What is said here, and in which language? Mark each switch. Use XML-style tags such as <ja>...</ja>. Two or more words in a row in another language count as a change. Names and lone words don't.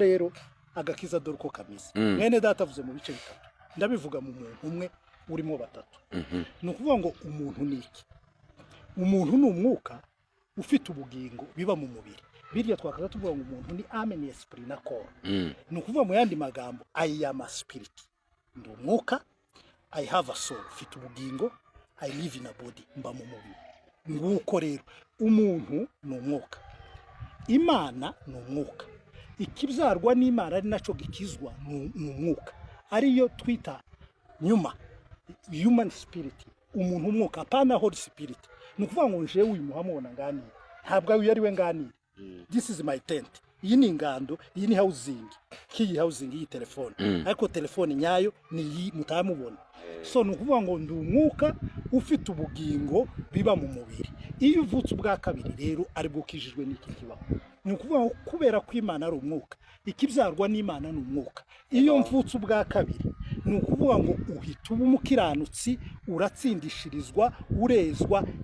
<rw>rero agakiza dore uko kameze mwene data avuze mu bice bitatu ndabivuga mu muntu umwe urimo batatu ni ukuvuga ngo umuntu ni iki umuntu ni umwuka ufite ubugingo biba mu mubiri birya twakaza tuvuga ngo umuntu ni ame ni esprit na corps ni ukuvuga mu yandi magambo</rw> <en>I am a spirit</en> <rw>ndi umwuka</rw> <en>I have a soul</en> <rw>ufite ubugingo</rw> <en>I live in a body</en> <rw>mba mu mubiri nguko rero umuntu ni umwuka Imana ni umwuka ikibyarwa n'Imana ari naco gikizwa ni umwuka ariyo twita nyuma</rw> <en>human spirit</en> <rw>umuntu umwuka pana</rw> <en>holy spirit</en> <rw>ni ukuvuga ngo nje uyu muhamubona nganira ntabwo ari we nganira</rw> <en>this is my tent</en> <rw>iyi ni ingando iyi ni housing iyi telefone ariko telefone nyayo ni iyi mutamubona so ni ukuvuga ngo ndi umwuka ufite ubugingo biba mu mubiri iyo uvutse ubwa kabiri rero ari bwo kijijwe n'iki kibaho ni ukuvuga ngo kubera ko Imana ari umwuka ikibyarwa n'Imana ni umwuka iyo mvutse ubwa kabiri ni ukuvuga ngo uhita uba umukiranutsi uratsindishirizwa urezwa</rw>